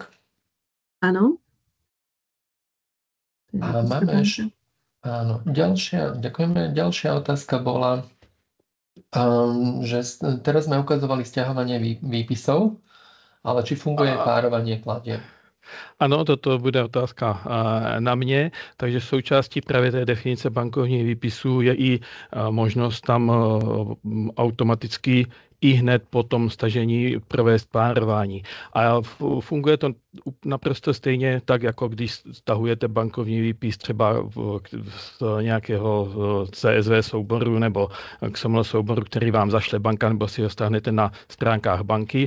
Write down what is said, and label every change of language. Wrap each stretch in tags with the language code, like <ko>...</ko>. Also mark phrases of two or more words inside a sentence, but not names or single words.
<sk>Áno. A máme áno, ďakujeme. Ďalšia otázka bola, že teraz sme ukazovali sťahovanie výpisov, ale či funguje párovanie platieb?</sk> <cs>Ano, toto bude otázka na mě, takže součástí právě té definice bankovních výpisů je i možnost tam automaticky i hned po tom stažení provést párování. A funguje to naprosto stejně tak, jako když stahujete bankovní výpis třeba z nějakého CSV souboru nebo XML souboru, který vám zašle banka, nebo si ho stáhnete na stránkách banky.</cs>